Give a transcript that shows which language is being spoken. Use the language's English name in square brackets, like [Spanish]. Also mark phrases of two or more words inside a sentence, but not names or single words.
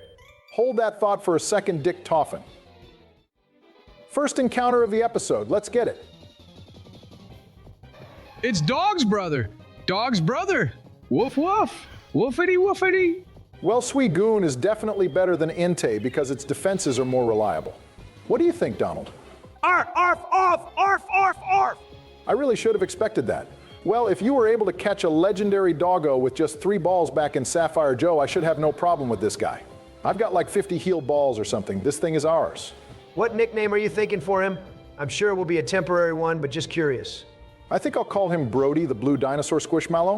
[English] Hold that thought for a second, Dick Toffin. First encounter of the episode. Let's get it. It's Dog's brother. Dog's brother. Woof woof. Woofity woofity. Well, Suigoon is definitely better than Entei because its defenses are more reliable. What do you think, Donald? Arf, arf, arf, arf, arf, arf. I really should have expected that. Well, if you were able to catch a legendary doggo with just 3 balls back in Sapphire Joe, I should have no problem with this guy. I've got like 50 heal balls or something. This thing is ours. What nickname are you thinking for him? I'm sure it will be a temporary one, but just curious. I think I'll call him Brody, the blue dinosaur squishmallow.